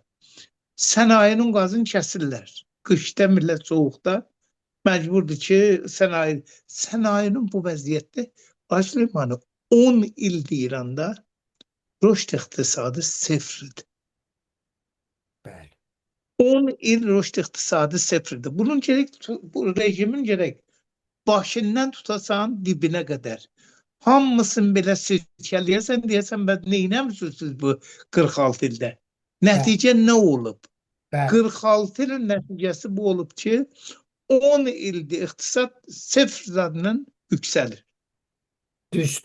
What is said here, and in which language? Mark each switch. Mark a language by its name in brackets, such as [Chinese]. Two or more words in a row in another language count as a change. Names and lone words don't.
[Azerbaijani] Sənayinin qazını kəsirlər. Qışda millət soğuqda məcburdur ki sənayinin bu vəziyyətdə Süleymanı 10 ildir İranda rüşd iqtisadı sıfırdır. Bəli. 10 il rüşd iqtisadi sıfırdır. Bunun gerek bu rejimin gerek başından tutasan dibine kadar. Hamısını belə silkələyəsən, deyəsən, bəs neynəmisiniz siz bu 46 ildə? Bəli, Nəticə nə olub? bəli, 46 ilin nəticəsi bu olub ki, 10 ildir iqtisad sıfır zadından yüksəlir. düzdür.